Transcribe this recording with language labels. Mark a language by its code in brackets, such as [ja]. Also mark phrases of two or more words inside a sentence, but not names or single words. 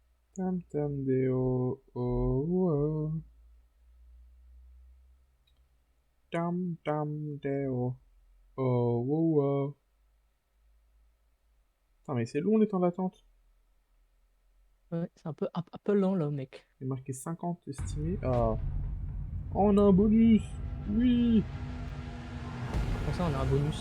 [fr] Tam tam deo, oh, oh. Tam tam deo, oh, oh, oh. Putain, mais c'est long les temps d'attente. Ouais, c'est un peu lent là, mec. Il est marqué 50 estimé. Ah. Oh, on a un bonus. Oui. Pour ça, on a un bonus.